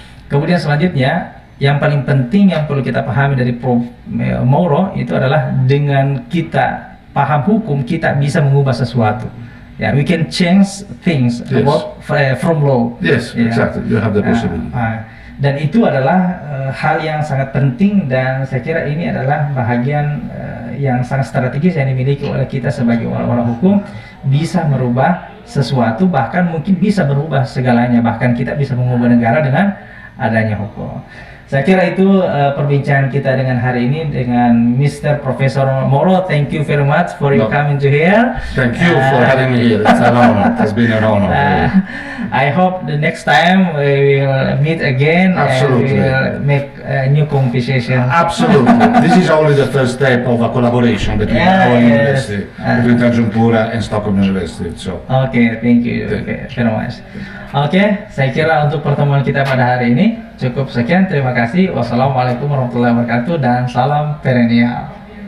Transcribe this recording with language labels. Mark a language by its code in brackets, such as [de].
[id] Kemudian selanjutnya, yang paling penting yang perlu kita pahami dari Prof. Mauro itu adalah dengan kita paham hukum, kita bisa mengubah sesuatu. [en] Ya, we can change things from law. Yes, exactly. You have the possibility. [id] Dan itu adalah hal yang sangat penting, dan saya kira ini adalah bahagian yang sangat strategis yang dimiliki oleh kita sebagai orang-orang hukum, bisa merubah sesuatu, bahkan mungkin bisa berubah segalanya, bahkan kita bisa mengubah negara dengan adanya hukum. Saya kira itu perbincangan kita dengan hari ini dengan Mr. Professor Mauro. [en] Thank you very much for you coming to here. Thank you for having me here. It's an honor. It's been an honor. I hope the next time we will meet again. Absolutely. And we will make a new conversation. Absolutely. This is only the first step of a collaboration between our university, between Tanjungpura and Stockholm University. So. Okay, thank you. Okay, very much. [id] Oke, saya kira untuk pertemuan kita pada hari ini cukup sekian. Terima kasih. Wassalamualaikum warahmatullahi wabarakatuh dan salam perennial.